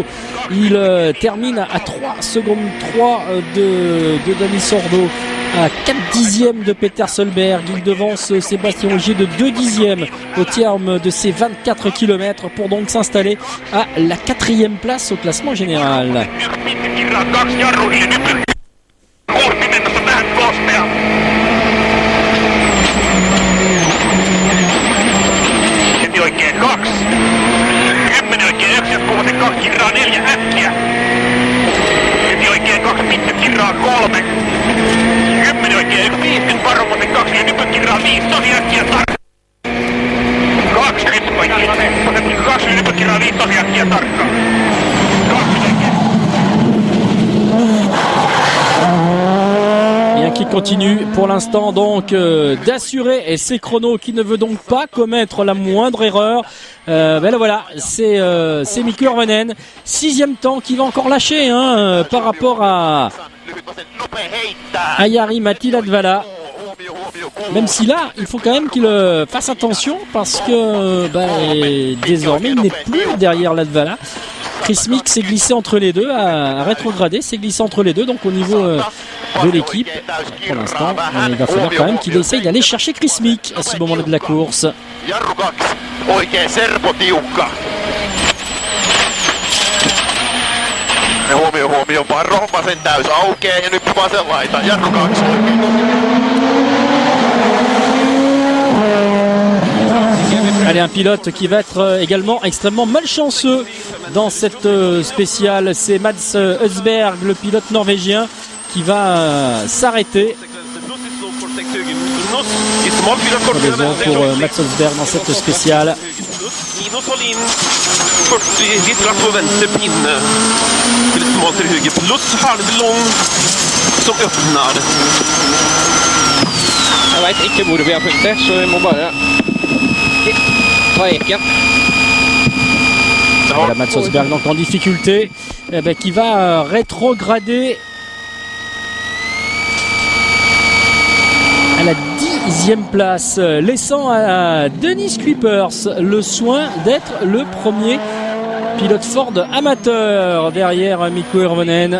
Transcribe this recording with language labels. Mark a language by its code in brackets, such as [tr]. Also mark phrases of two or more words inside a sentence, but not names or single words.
[fr] Il termine à 3 secondes 3 de Dani Sordo, à 4 dixièmes de Peter Solberg. Il devance Sébastien Ogier de 2 dixièmes au terme de ces 24 km pour donc s'installer à la 4e place au classement général. [fi] Oikein 2. 10 oikein 1, jos puhutte 2 kirraa 4 äkkiä. Heti oikein 2 pitkä kirraa 3. 10 oikein 1, 5, nyt varomaten 2 ja nypä kirraa 5, tosi äkkiä tarkka. 2 nyt oikein 2 ja nypä kirraa 5, tosi äkkiä tarkka. 2 oikein. [fr] Bien qui continue pour l'instant donc d'assurer ses chronos, qui ne veut donc pas commettre la moindre erreur. Voilà, c'est Mikko Hirvonen, 6e temps qui va encore lâcher par rapport à Jari-Matti Latvala. Même si là, il faut quand même qu'il fasse attention parce que désormais il n'est plus derrière Latvala. Chris Meek s'est glissé entre les deux, a rétrogradé, s'est glissé entre les deux, donc au niveau de l'équipe, pour l'instant, il va falloir quand même qu'il essaye d'aller chercher Chris Meek à ce moment-là de la course. [fi] Jarru 2, oikein serpo tiukka. Huomio, vaan rommasen täys aukeaa ja nyt vasen laita. Jarru 2, oikein. [fr] Allez, un pilote qui va être également extrêmement malchanceux dans cette spéciale, c'est Mats Østberg, le pilote norvégien, qui va s'arrêter. Raison pour Mats Østberg dans cette spéciale. [no] Jeg vet ikke hvor vi har punktert, så vi må bare ta eken. [fr] Voilà, Mats Østberg donc en difficulté, qui va rétrograder à la 10e place, laissant à Dennis Kuipers le soin d'être le premier pilote Ford amateur derrière Mikko Hirvonen.